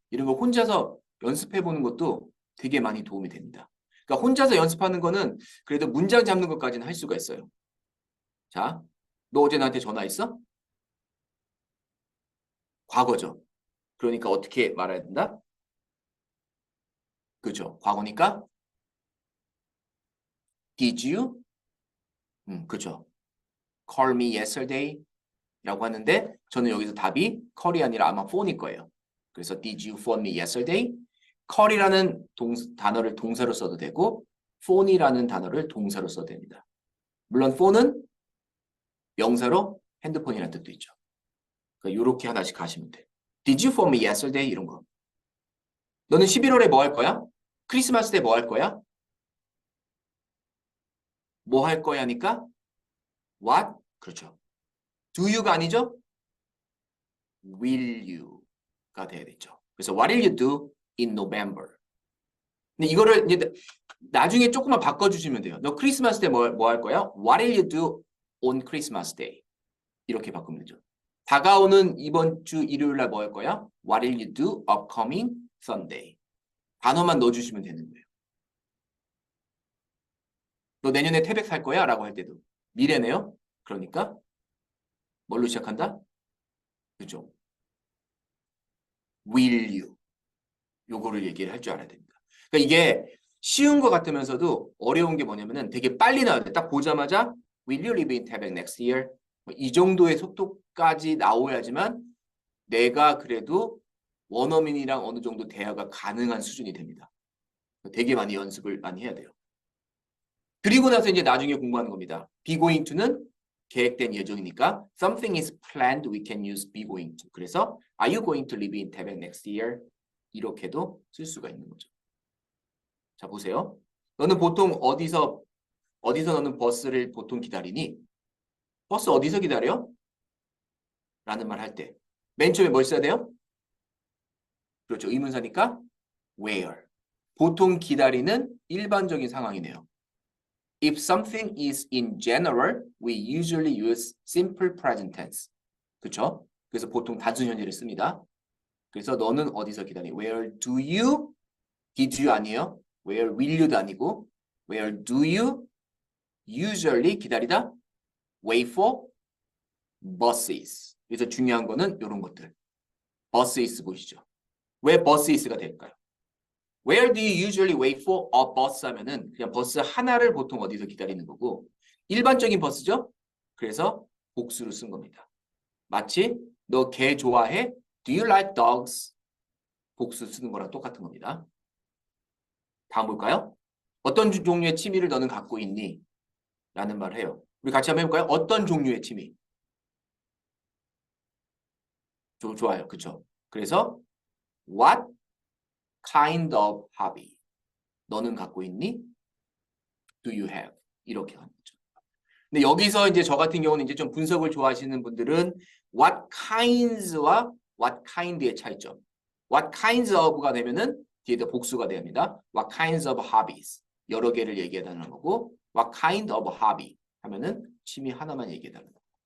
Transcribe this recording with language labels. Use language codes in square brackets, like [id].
[ko] 이런 거 혼자서 연습해 보는 것도 되게 많이 도움이 됩니다. 그러니까 혼자서 연습하는 거는 그래도 문장 잡는 것까지는 할 수가 있어요. 자, 너 어제 나한테 전화했어? 과거죠. 그러니까 어떻게 말해야 된다? 그죠. 과거니까 [en] Did you? [ko] 그죠. [en] Call me yesterday? [ko] 라고 하는데 저는 여기서 답이 call이 아니라 아마 phone일 거예요. 그래서 [en] Did you phone me yesterday? [ko] call이라는 단어를 동사로 써도 되고 phone이라는 단어를 동사로 써도 됩니다. 물론 phone은 명사로 핸드폰이라는 뜻도 있죠. 그러니까 이렇게 하나씩 가시면 돼요. [en] Did you phone me yesterday? [ko] 이런 거. 너는 11월에 뭐 할 거야? 크리스마스 때 뭐 할 거야? 뭐 할 거야니까 what? 그렇죠. [en] Do you [ko] 가 아니죠? [en] Will you [ko] 가 돼야 되죠. [en] 그래서 what will you do in November? [ko] 근데 이거를 이제 나중에 조금만 바꿔주시면 돼요. 너 크리스마스 때 뭐 할 거야? [en] What will you do on Christmas Day? [ko] 이렇게 바꾸면 되죠. 다가오는 이번 주 일요일 날 뭐 할 거야? [en] What will you do upcoming Sunday? [ko] 단어만 넣어주시면 되는 거예요. 너 내년에 태백 살 거야? 라고 할 때도 미래네요. 그러니까 뭘로 시작한다? 그죠? [en] Will you? [ko] 요거를 얘기를 할 줄 알아야 됩니다. 그러니까 이게 쉬운 것 같으면서도 어려운 게 뭐냐면은 되게 빨리 나와야 돼. 딱 보자마자 [en] Will you live in Quebec next year? [ko] 이 정도의 속도까지 나와야지만 내가 그래도 원어민이랑 어느 정도 대화가 가능한 수준이 됩니다. 되게 많이 연습을 많이 해야 돼요. 그리고 나서 이제 나중에 공부하는 겁니다. [en] be going to는 [ko] 계획된 예정이니까 [en] something is planned, we can use be going to. [ko] 그래서 [en] are you going to live in Quebec next year? [ko] 이렇게도 쓸 수가 있는 거죠. 자, 보세요. 너는 보통 어디서 너는 버스를 보통 기다리니? 버스 어디서 기다려? 라는 말 할 때. 맨 처음에 뭘 써야 돼요? 그렇죠. 의문사니까 where. 보통 기다리는 일반적인 상황이네요. [en] If something is in general, we usually use simple present tense. [ko] 그렇죠? 그래서 보통 단순 현재를 씁니다. 그래서 너는 어디서 기다리? [en] Where do you? Did you [ko] 아니에요? [en] Where will you [ko] 도 아니고 [en] Where do you usually [ko] 기다리다? [en] Wait for buses. [ko] 그래서 중요한 거는 이런 것들. buses 보이시죠? 왜 buses가 될까요? [en] Where do you usually wait for a bus [ko] 하면은 그냥 버스 하나를 보통 어디서 기다리는 거고 일반적인 버스죠? 그래서 복수를 쓴 겁니다. 마치 너 개 좋아해? [en] Do you like dogs? [ko] 복수 쓰는 거랑 똑같은 겁니다. 다음 볼까요? 어떤 종류의 취미를 너는 갖고 있니? 라는 말을 해요. 우리 같이 한번 해볼까요? 어떤 종류의 취미? 좋아요. 그쵸? [en] 그래서 what kind of hobby? [ko] 너는 갖고 있니? [en] Do you have? [ko] 이렇게 하는 거죠. 근데 여기서 이제 저 같은 경우는 이제 좀 분석을 좋아하시는 분들은 [en] what kinds [ko] 와 [en] what kind [ko] 의 차이점. [en] what kinds of [ko] 가 되면은 뒤에다 복수가 됩니다. [en] what kinds of hobbies. [ko] 여러 개를 얘기해달라는 거고 [en] what kind of hobby [ko] 하면은 취미 하나만 얘기해달라는 거.